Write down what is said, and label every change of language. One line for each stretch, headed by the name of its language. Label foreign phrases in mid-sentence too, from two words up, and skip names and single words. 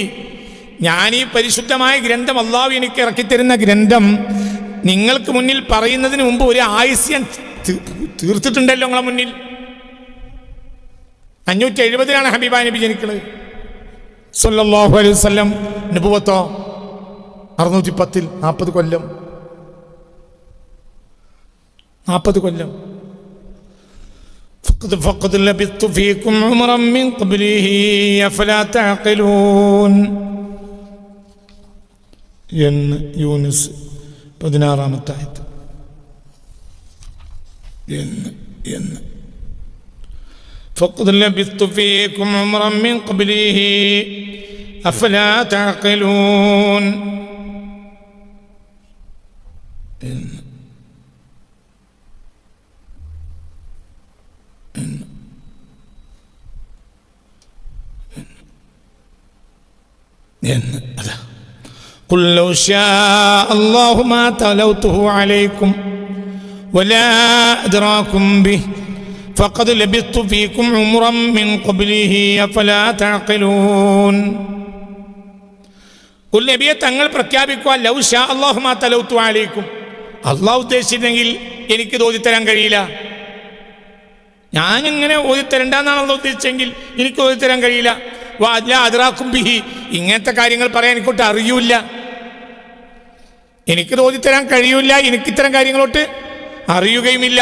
Malayalam: ഞാൻ ഈ പരിശുദ്ധമായ ഗ്രന്ഥം, അള്ളാഹു എനിക്ക് ഇറക്കിത്തരുന്ന ഗ്രന്ഥം നിങ്ങൾക്ക് മുന്നിൽ പറയുന്നതിന് മുമ്പ് ഒരു ആയുസ്യം തീർത്തിട്ടുണ്ടല്ലോ നിങ്ങളെ മുന്നിൽ. 570 ഹബീബാ നബി ജനിക്കുന്നത് സല്ലല്ലാഹു അലൈഹി വസല്ലം. നബുവത്തോ 610, 40 കൊല്ലം. 40 കൊല്ലം.
Arabic: فقد لبثت فيكم عمرا من قبله أفلا تعقلون
Malayalam: എന്ന് യൂനുസ് 16-ാമത്തെ ആയത്ത്.
Arabic: എന്ന് فقد لبثت فيكم عمرا من قبله أفلا تعقلون. قل لو شاء الله ما تلوته عليكم ولا أدراكم به فقد لبثت فيكم عمرا من قبله أفلا تعقلون.
Malayalam: قل നബിയെ തങ്ങൾ പ്രഖ്യാപിക്കുക,
Arabic: لو شاء الله ما تلوته عليكم,
Malayalam: അള്ളാഹു ഉദ്ദേശിച്ചിരുന്നെങ്കിൽ എനിക്ക് ഓതിത്തരാൻ കഴിയില്ല. ഞാനിങ്ങനെ ഓതിത്തരണ്ടെന്നാണ് അള്ളാഹു ഉദ്ദേശിച്ചെങ്കിൽ എനിക്ക് ഓതിത്തരാൻ കഴിയില്ല.
Arabic: أدراكم به,
Malayalam: ഇങ്ങനത്തെ കാര്യങ്ങൾ പറയാൻ എനിക്കൊട്ട് അറിയൂല, എനിക്ക് ഓതിത്തരാൻ കഴിയൂല, എനിക്കിത്തരം കാര്യങ്ങളോട്ട് അറിയുകയുമില്ല.